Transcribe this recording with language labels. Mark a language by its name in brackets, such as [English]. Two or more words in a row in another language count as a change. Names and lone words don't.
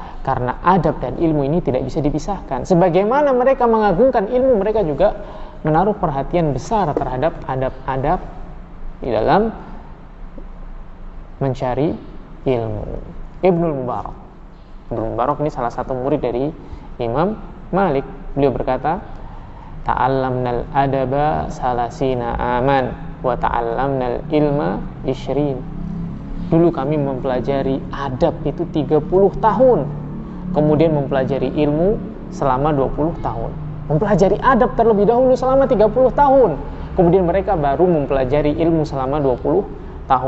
[Indonesian] Karena adab dan ilmu ini tidak bisa dipisahkan. Sebagaimana mereka mengagungkan ilmu, mereka juga menaruh perhatian besar terhadap adab-adab di dalam mencari ilmu. Ibnul Mubarak ini salah satu murid dari Imam Malik. Beliau berkata, [Arabic] تعلمنا الأدب ثلاثين عاما وتعلمنا العلم 20. [Indonesian] Dulu kami mempelajari adab itu 30 tahun, kemudian mempelajari ilmu selama 20 tahun. Mempelajari adab terlebih dahulu selama 30 tahun, kemudian mereka baru mempelajari ilmu selama 20 tahun.